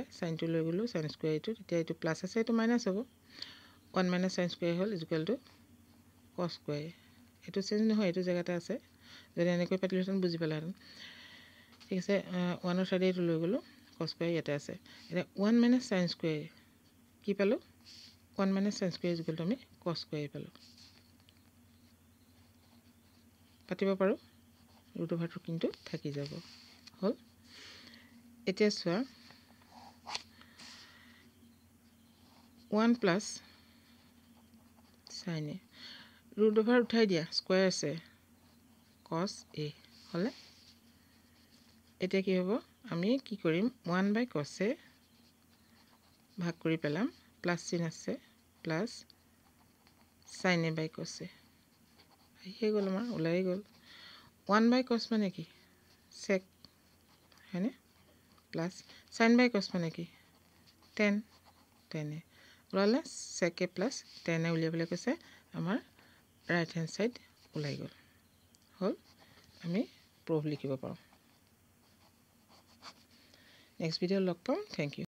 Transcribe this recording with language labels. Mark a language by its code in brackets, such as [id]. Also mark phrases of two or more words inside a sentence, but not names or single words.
[as] sin টো লৈ গলো [en] sin square [as] টো তেতিয়া এটো প্লাস আছে এটো মাইনাস হ'ব [en] 1 minus sin square [as] হল [en] is equal to cos square [as] এটো চেঞ্জ নহয় এটো জায়গাতে আছে যদি এনেকৈ পাতিলেন বুজি পালাহেন ঠিক আছে 1 or সাইডে এটো লৈ গলো [en] cos square [as] ইয়াতে আছে এটা [en] 1 minus sin square [as] কি পালো [en] 1 minus sin square is equal to [as] আমি [en] cos square [as] পালো পাতিব পাৰো ৰুট ওভাৰটো কিন্তু থাকি যাব হল এতিয়া চোৱা [en] 1 plus sin a root over [as] উঠাই দিয়া স্কয়াৰ আছে [en] cos a [as] হলে এতিয়া কি হ'ব আমি কি কৰিম [en] 1 by cos a [as] ভাগ কৰি পেলাম প্লাস চিন আছে [en] plus sin a by cos a [as] হে গল আমাৰ ওলাই গল [en] 1 by cos [as] মানে কি sec হয়নে [en] plus sin by cos [as] মানে কি [en] tan a [as] ওলালে [en] sec a plus tan a [as] উলিয়াবলৈ কৈছে আমাৰ [en] right hand side [as] ওলাই গল হল আমি প্রুফ লিখিব পাৰো [en] next video [as] লগ পাম [en] thank you